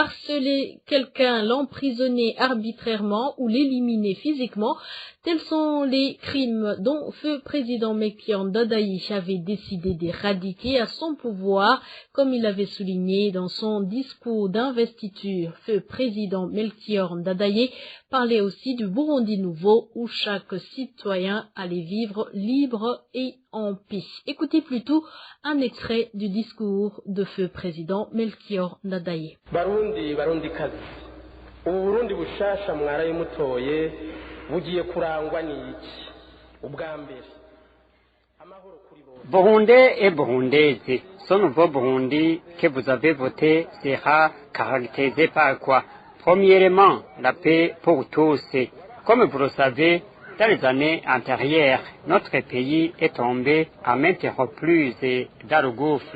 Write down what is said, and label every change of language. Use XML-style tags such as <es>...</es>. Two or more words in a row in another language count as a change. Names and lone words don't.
<fr>harceler quelqu'un, l'emprisonner arbitrairement ou l'éliminer physiquement, tels sont les crimes dont feu président Melchior Ndadaye avait décidé d'éradiquer à son pouvoir, comme il avait souligné dans son discours d'investiture. Feu président Melchior Ndadaye parlait aussi du Burundi nouveau où chaque citoyen allait vivre libre et en paix. Écoutez plutôt un extrait du discours de feu président Melchior Ndadaye.</fr> <rn>Barundi, Barundi kazi. Uburundi bushasha mwaraye mutoye bugiye kurangwa n'iki? Ubwa mbere. Amahoro kuri bose.</rn> <fr>Burundais et Burundaises, ce nouveau Burundi que vous avez voté sera caractérisé par quoi? Premièrement, la paix pour tous. Comme vous le savez, dans les années antérieures, notre pays est tombé à maintes reprises dans le gouffre.</fr>